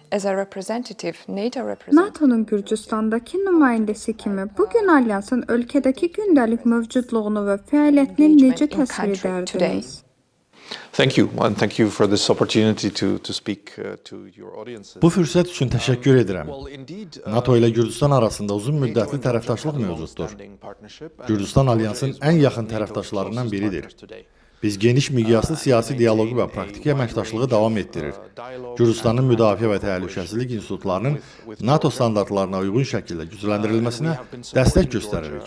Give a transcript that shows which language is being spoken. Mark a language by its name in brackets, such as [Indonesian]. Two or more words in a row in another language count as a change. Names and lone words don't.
[English] As a representative, NATO representative. [Azerbaijani] NATO-nun Gürcüstandakı nümayəndəsi kimi bugün alyansın ölkədəki gündəlik mövcudluğunu və fəaliyyətini necə təsvir edərdiniz? [English] Thank you, and thank you for this opportunity to speak to your audiences. [Azerbaijani] Bu fürsət üçün təşəkkür edirəm. NATO ilə Gürcüstan arasında uzun müddətli tərəfdaşlıq mövcuddur. Gürcüstan alyansın ən yaxın tərəfdaşlarından biridir. Biz geniş miqyaslı siyasi dialoqu və praktiki əməkdaşlığı davam etdirir. Gürcüstanın müdafiə və təhlükəsizlik institutlarının NATO standartlarına uyğun şəkildə gücləndirilməsinə dəstək göstəririk.